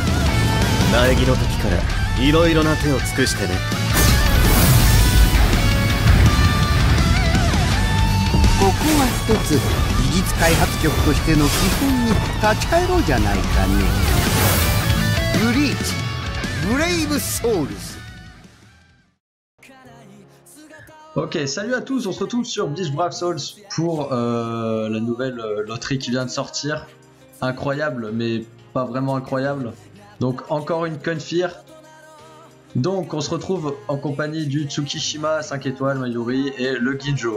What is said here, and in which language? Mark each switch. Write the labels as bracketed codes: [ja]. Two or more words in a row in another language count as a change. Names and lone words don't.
[ja] 苗木の時からいろいろな手を尽くしてね。ここは一つ技術開発局としての基本に立ち返ろうじゃないかね。ブリーチブレイブソウルズ。 [fr] Ok, salut à tous, on se retrouve sur Bleach Brave Souls pour la nouvelle loterie qui vient de sortir. Incroyable, mais pas vraiment incroyable. Donc encore une Confire. Donc on se retrouve en compagnie du Tsukishima 5 étoiles Mayuri et le Ginjo.